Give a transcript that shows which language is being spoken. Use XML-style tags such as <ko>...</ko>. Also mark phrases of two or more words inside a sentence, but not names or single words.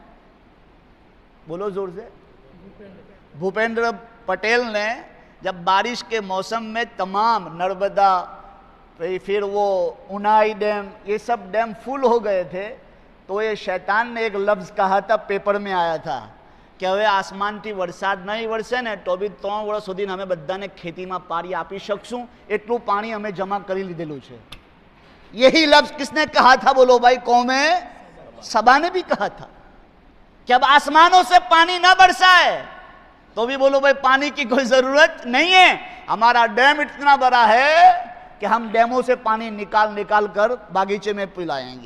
<ur>بولو زور سے. بھوپیندر پٹیل نے جب بارش کے موسم میں تمام نرمدا، پھر وہ انائی ڈیم، یہ سب ڈیم فل ہو گئے تھے، تو یہ شیطان نے ایک لفظ کہا تھا، پیپر میں آیا تھا کہ</ur> <gu>હવે આસમાનથી વરસાદ નહીં વરસે ને તો બી 3 વર્ષ સુધીને અમે બધાને ખેતીમાં પાણી આપી શકશું, એટલું પાણી અમે જમા કરી લીધેલું છે.</gu> <ur>یہی لفظ کس نے کہا تھا بولو بھائی؟ قوم سبا نے بھی کہا تھا کہ اب آسمانوں سے پانی نہ برسائے تو بھی بولو بھائی پانی کی کوئی ضرورت نہیں ہے، ہمارا ڈیم اتنا بڑا ہے کہ ہم ڈیموں سے پانی نکال کر باغیچے میں پلائیں گے.</ur>